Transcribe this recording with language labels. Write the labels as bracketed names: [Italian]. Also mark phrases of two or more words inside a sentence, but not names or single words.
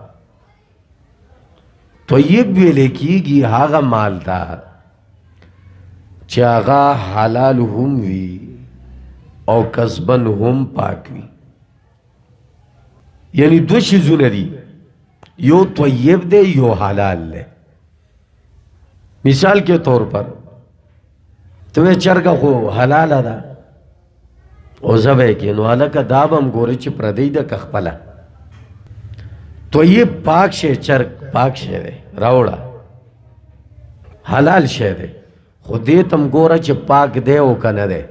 [Pashto] طیب ویلې کېږي هغه مال ته چې هغه حلال هم وي او کسبن هم پاک وي. یعنی دو شیزونه دي، یو طیب دی یو حلال دی. [Urdu] مثال کے طور پر تمہیں [Pashto] چرګه خو حلاله ده او ذبح کې نو هلکه دا به هم ګورې چې پردی ده که خپله. طیب پاک شی، چرګ پاک شی دی راوړه، حلال شی دی، خو دې ته هم ګوره چې پاک دی او که نه دی.